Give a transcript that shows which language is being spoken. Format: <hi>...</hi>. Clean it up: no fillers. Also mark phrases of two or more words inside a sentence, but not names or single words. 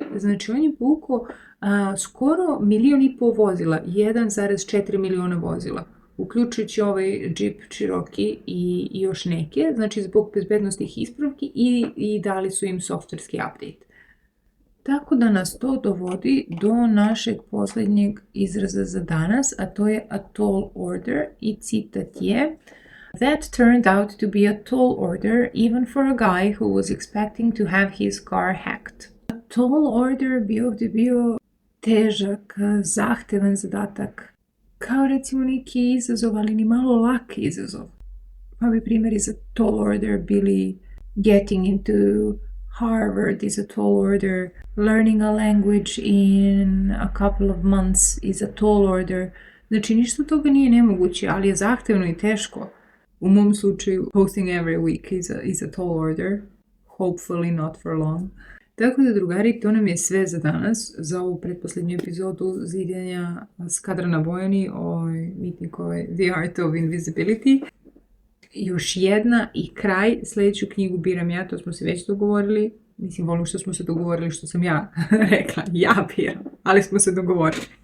<sr>Znači on je povukao skoro 1,5 miliona vozila, 1,4 miliona vozila, uključujući ovaj Jeep Cherokee i još neke, znači zbog bezbednostnih ispravki i dali su im softverski update. Tako da nas to dovodi do našeg posljednjeg izraza za danas, a to je</sr> <en>a tall order</en> <sr>i citat je:</sr> <en>That turned out to be a tall order even for a guy who was expecting to have his car hacked. A tall order</en> <sr>bi ovdje bio težak, zahtevan zadatak, kao recimo neki izazov, ali ni malo lak izazov. Pa bi primjeri za</sr> <en>tall order</en> <sr>bili</sr> <en>getting into Harvard is a tall order, learning a language in a couple of months is a tall order.</en> <sr>Znači ništa toga nije nemoguće, ali je zahtevno i teško. U mom slučaju,</sr> <en>posting every week is a tall order. Hopefully not for long.</en> <sr>Tako da, drugari, to nam je sve za danas, za ovu pretposljednju epizodu zidanja Skadra na Bojani o Mitnikovoj The Art of Invisibility. Još jedna i kraj, sljedeću knjigu biram ja, to smo se već dogovorili. Mislim, volim što smo se dogovorili, što sam ja rekla, ja biram, ali smo se dogovorili.</sr>